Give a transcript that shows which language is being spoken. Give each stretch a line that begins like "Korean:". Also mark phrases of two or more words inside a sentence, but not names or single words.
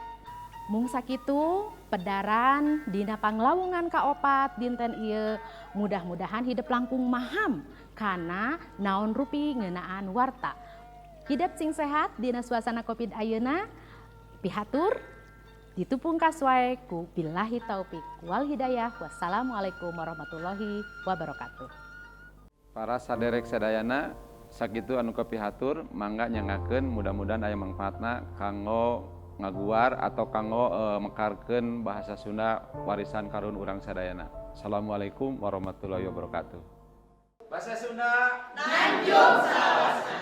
Sundanese: Mung sakitu pedaran dina panglawungan ka-4 dinten ieu mudah-mudahan hidup langkung maham kana naon rupi ngeunaan warta. Hidup sing sehat dina suasana Covid ayeuna pihatur ditupungkas wae ku
Arabic: بالله التوفيق والهداية. والسلام عليكم ورحمة الله وبركاته.
Sundanese: Para saderek sadayana sakitu anu kapihatur mangga nyangakeun mudah-mudahan aya mangfaatna kanggo ngaguar atau kanggo mekarkeun bahasa Sunda warisan karun urang sadayana.
Arabic: السلام عليكم ورحمة الله وبركاته.
Sundanese: Bahasa Sunda Nanjung Salawasa.